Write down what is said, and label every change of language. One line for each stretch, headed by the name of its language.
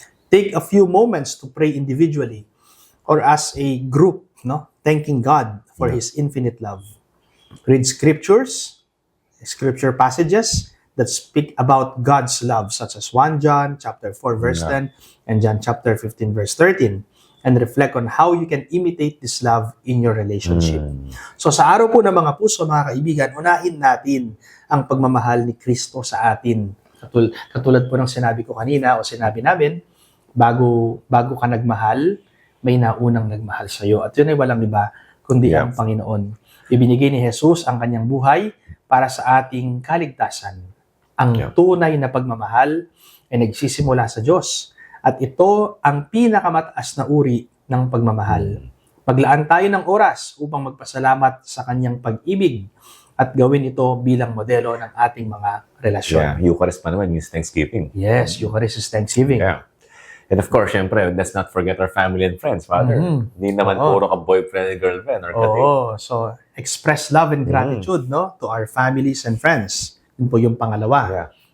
English: Take a few moments to pray individually or as a group, thanking God for His infinite love. Read scripture passages that speak about God's love, such as 1 John chapter 4 verse 10 and John chapter 15 verse 13. and reflect on how you can imitate this love in your relationship. Mm.
Filipino: So sa araw po ng mga puso, mga kaibigan, unahin natin ang pagmamahal ni Kristo sa atin. Katulad po ng sinabi ko kanina o sinabi namin, bago ka nagmahal, may naunang nagmahal sa iyo. At yun ay walang iba, kundi
English: Yeah.
Filipino: ang Panginoon. Ibinigay ni Jesus ang kanyang buhay para sa ating kaligtasan. Ang
English: Yeah.
Filipino: tunay na pagmamahal ay nagsisimula sa Diyos. At ito ang pinakamataas na uri ng pagmamahal. Maglaan tayo ng oras upang magpasalamat sa kanyang pag-ibig at gawin ito bilang modelo ng ating mga relasyon.
English: Yeah, Eucharist
Filipino: pa naman
English: means Thanksgiving. Yes, Eucharist is Thanksgiving. Yeah. And of course,
Filipino: syempre,
English: let's not forget our family and friends, Father. Mhm.
Filipino: Hindi naman Oo. puro ka
English: boyfriend and girlfriend
Filipino: or kadate.
English: Oo, so express love and gratitude no to our families and friends.
Filipino: Yun po yung pangalawa.
English: Yeah.